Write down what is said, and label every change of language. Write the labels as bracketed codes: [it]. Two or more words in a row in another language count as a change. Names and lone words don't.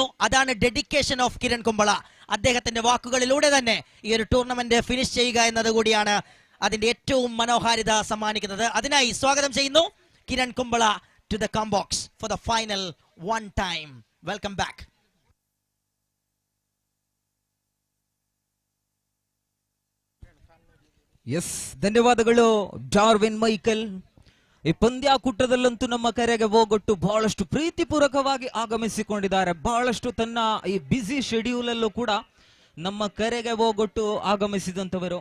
[ml] അതാണ് [en] dedication of [ml] കിരൺ കുംബള. അദ്ദേഹത്തിന്റെ വാക്കുകളിലൂടെ തന്നെ ഈ ഒരു ടൂർണമെന്റ് ഫിനിഷ് ചെയ്യുക എന്നത് കൂടിയാണ് അതിന്റെ ഏറ്റവും മനോഹാരിത സമ്മാനിക്കുന്നത്. അതിനായി സ്വാഗതം ചെയ്യുന്നു കിരൺ കുംബള [en] to the comm box for the final one time. welcome back. [kn] ಎಸ್, ಧನ್ಯವಾದಗಳು ಡಾರ್ವಿನ್ ಮೈಕಲ್. ಈ ಪಂದ್ಯಾಕೂಟದಲ್ಲಂತೂ ನಮ್ಮ ಕರೆಗೆ ಹೋಗೊಟ್ಟು ಬಹಳಷ್ಟು ಪ್ರೀತಿಪೂರ್ವಕವಾಗಿ ಆಗಮಿಸಿಕೊಂಡಿದ್ದಾರೆ. ಬಹಳಷ್ಟು ತನ್ನ ಈ [en] busy schedule [kn] ಅಲ್ಲೂ ಕೂಡ ನಮ್ಮ ಕರೆಗೆ ಹೋಗೊಟ್ಟು ಆಗಮಿಸಿದಂತವರು.